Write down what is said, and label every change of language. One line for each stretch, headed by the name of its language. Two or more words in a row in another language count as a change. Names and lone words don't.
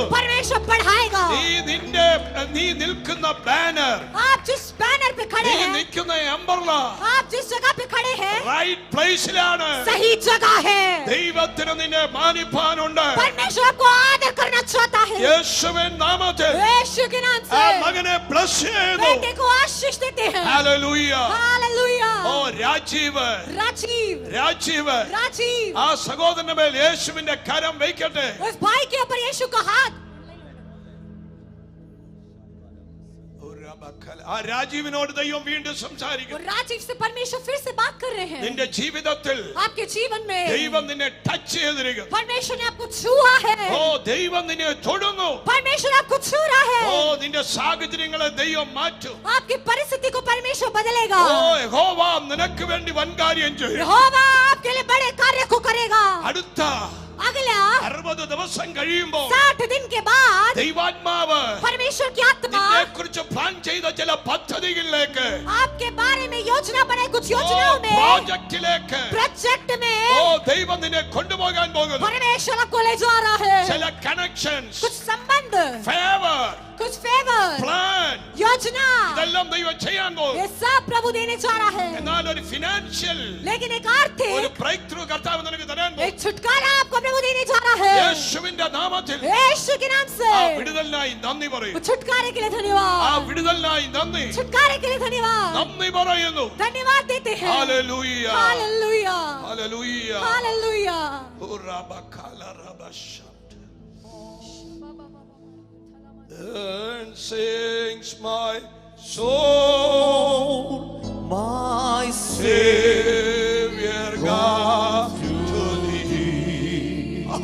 Hindi: परमेश्वर बढ़ाएगा.
Malayalam: നീ നിൽക്കുന്ന ബാനർ,
Hindi: आप जिस बैनर पे खड़े
Malayalam: നീ
Hindi: हैं,
Malayalam: നിൽക്കുന്ന എംബർല
Hindi: आप जिस जगह पे खड़े हैं,
Malayalam: റൈറ്റ് പ്ലേസിലാണ്.
Hindi: सही जगह है.
Malayalam: ദൈവത്തിന് നിന്നെ മാനിപ്പാനുണ്ട്.
Hindi: परमेश्वर आपको आदर करना चाहता है.
Malayalam: യേശുവിൻ നാമത്തിൽ
Hindi: यीशु के नाम
Malayalam: ആ
Hindi: से
Malayalam: മകനെ ബ്ലസ് ചെയ്തു.
Hindi: बेटे को आशीष देते हैं.
Malayalam: ഹല്ലേലൂയ.
Hindi: हालेलुया.
Malayalam: ഓ രാജീവ്,
Hindi: राजीव,
Malayalam: രാജീവ്
Hindi: राजीव,
Malayalam: ആ സഹോദരന്റെ മേൽ യേശുവിന്റെ കരം വയ്ക്കട്ടെ.
Hindi: उस भाई के ऊपर यीशु का हाथ.
Malayalam: ആ രാജീവിനോട് ദൈവം വീണ്ടും സംസാരിക്കുന്നു.
Hindi: राजीव से परमेश्वर फिर से बात कर रहे हैं.
Malayalam: നിന്റെ ജീവിതത്തിൽ
Hindi: आपके जीवन में
Malayalam: ദൈവം നിന്നെ ടച്ച് ചെയ്തിരിക്കുന്നു.
Hindi: परमेश्वर ने आपको छुआ है.
Malayalam: ഓ ദൈവം നിന്നെ തൊടുന്നു.
Hindi: परमेश्वर आपको छू रहा है.
Malayalam: ഓ നിന്റെ സാഹചര്യങ്ങളെ ദൈവം മാറ്റും.
Hindi: आपकी परिस्थिति को परमेश्वर बदलेगा.
Malayalam: ഓ യഹോവ നിനക്ക് വേണ്ടി വൻകാര്യം ചെയ്യും.
Hindi: यहोवा आपके लिए बड़े कार्य को करेगा.
Malayalam: അടുത്ത
Hindi: अगला
Malayalam: 60 ദിവസം കഴിയുമ്പോൾ
Hindi: 60 दिन के बाद
Malayalam: ദൈവാത്മാവ്
Hindi: परमेश्वर की आत्मा
Malayalam: നിന്നെക്കുറിച്ച് പ്ലാൻ ചെയ്ത ചില പദ്ധതികളിലേക്ക്,
Hindi: आपके बारे में योजना बनाए कुछ योजनाओं में,
Malayalam: പ്രോജക്റ്റിലേക്ക്
Hindi: प्रोजेक्ट में
Malayalam: ഓ ദൈവം നിന്നെ കൊണ്ടുപോകാൻ പോകുന്നു.
Hindi: परमेश्वर आपको ले जा रहा है.
Malayalam: ചില കണക്ഷൻസ്,
Hindi: कुछ संबंध,
Malayalam: ഫേവർ,
Hindi: कुछ फेवर,
Malayalam: പ്ലാൻ,
Hindi: योजना,
Malayalam: ഇതെല്ലാം ദൈവം ചെയ്യാൻ പോകും.
Hindi: ये सब प्रभु देने जा रहा है.
Malayalam: എന്നാൽ ഒരു ഫിനാൻഷ്യൽ
Hindi: लेकिन एक
Malayalam: ഒരു
Hindi: आर्थिक
English: break through
Malayalam: കർത്താവ് നിനക്ക് തരാൻ പോകും.
Hindi: एक छुटकारा आपको प्रभु देने जा रहा है.
Malayalam: യേശുവിന്റെ നാമത്തിൽ
Hindi: यीशु के नाम से
Malayalam: ആ വിടുതലിനായി നന്ദി പറയും.
Hindi: छुटकारे के लिए
Malayalam: ആ
Hindi: धन्यवाद.
Malayalam: വിടുതലിനായി നന്ദി
Hindi: छुटकारे के लिए धन्यवाद.
Malayalam: നന്ദി പറയുന്നു.
Hindi: धन्यवाद देते हैं.
Malayalam: ഹല്ലേലൂയ,
Hindi: हालेलुया,
Malayalam: ഹല്ലേലൂയ.
Hindi: हालेलुया.
English: Then sings my soul, My Savior God, to thee.